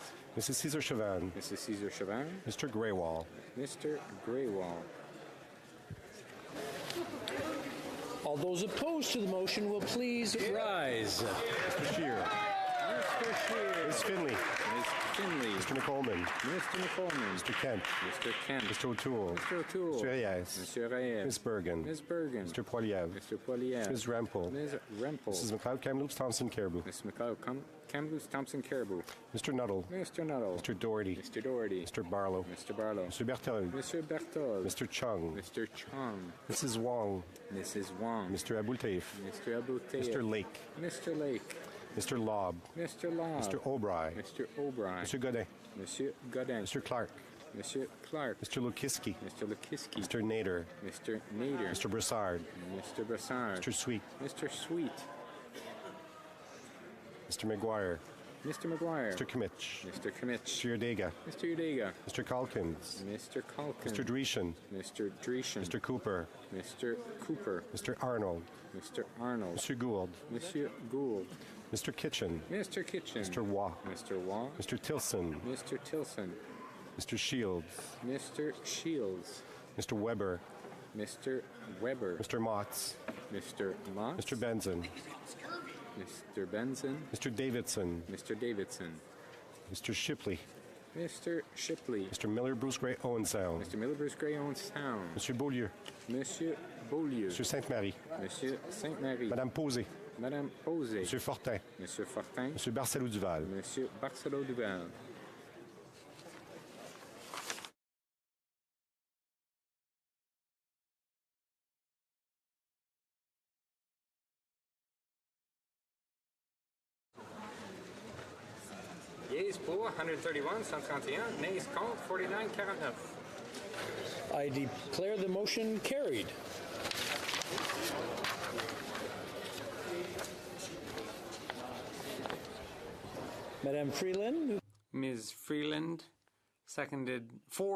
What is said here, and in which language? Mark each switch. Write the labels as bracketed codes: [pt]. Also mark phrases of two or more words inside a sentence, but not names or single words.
[en] Mrs. Caesar Chavan. Mrs. Caesar Chavan. Mr. Greywall. Mr. Greywall. All those opposed to the motion will please rise. Mr. Scheer. Mr. Scheer. Ms. Finley. Ms. Finley. Mr. McColman. Mr. McColman. Mr. Kent. Mr. Kent. Mr. O'Toole. Mr. O'Toole. Mr. Reyes. Mr. Reyes. Ms. Bergen. Ms. Bergen. Mr. Poiliev. Mr. Poiliev. Ms. Rempel. Ms. Rempel. Mrs. McLeod Kamloops Thompson Caribou. Ms. McLeod Kamloops Thompson Caribou. Mr. Nuttall. Mr. Nuttall. Mr. Doherty. Mr. Doherty. Mr. Barlow. Mr. Barlow. Mr. Berthold. Mr. Berthold. Mr. Chung. Mr. Chung. Mrs. Wong. Mrs. Wong. Mr. Abultaif. Mr. Abouteif. Mr. Lake. Mr. Lake. Mr. Lobb. Mr. Lobb. Mr. O'Bry. Mr. O'Brien. Mr. Godin. Monsieur Godin. Mr. Clark. Monsieur Clark. Mr. Lukiski. Mr. Lukiski. Mr. Nader. Mr. Nader. Mr. Broussard. Mr. Broussard. Mr. Sweet. Mr. Sweet. Mr. McGuire. Mr. McGuire. Mr. Kimmich. Mr. Kimmich. Mr. Udega. Mr. Udega. Mr. Calkins. Mr. Calkins. Mr. Dreeshen. Mr. Dreeshen. Mr. Cooper. Mr. Cooper. Mr. Arnold. Mr. Arnold. Mr. Gould. Monsieur Gould. Mr. Kitchen. Mr. Kitchen. Mr. Waugh. Mr. Waugh. Mr. Tilson. Mr. Tilson. Mr. Shields. Mr. Shields. Mr. Weber. Mr. Weber. Mr. Motts. Mr. Motts. Mr. Benson. Mr. Benson. Mr. Davidson. Mr. Davidson. Mr. Shipley. Mr. Shipley. Mr. Miller Bruce Gray Owensound. Mr. Miller Bruce Gray Owensound. Monsieur Beaulieu. Monsieur Beaulieu. Monsieur Sainte-Marie. Monsieur Sainte-Marie. Madame Posé. Madame Posé. Monsieur Fortin. Monsieur Fortin. Monsieur Barcelo Duval. Monsieur Barcelo Duval. Yeas pour 131, 131. Nays contre 49, 49. I declare the motion carried. Madame Freeland. Ms. Freeland, seconded for Ms.